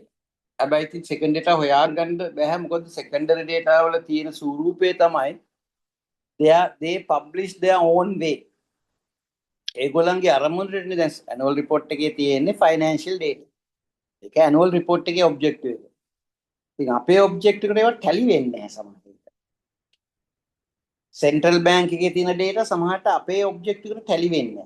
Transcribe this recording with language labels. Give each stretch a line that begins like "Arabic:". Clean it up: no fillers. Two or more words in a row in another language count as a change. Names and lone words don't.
Sinhala: හැබැයි ඉතින්
English: second data
Sinhala: හොයාගන්න බෑ. මොකද
English: secondary data
Sinhala: වල තියෙන ස්වරූපය තමයි
English: they publish their own way.
Sinhala: ඒගොල්ලන්ගේ අරමුණට දැන්
English: annual report
Sinhala: එකේ තියෙන්නේ
English: financial data.
Sinhala: ඒක
English: annual report
Sinhala: එකේ objective එක. ඉතින් අපේ objective එකට ඒවා tally වෙන්නේ නැහැ සමහරවිට.
English: central bank
Sinhala: එකේ තියෙන data සමහරට අපේ objective එකට tally වෙන්නේ නැහැ.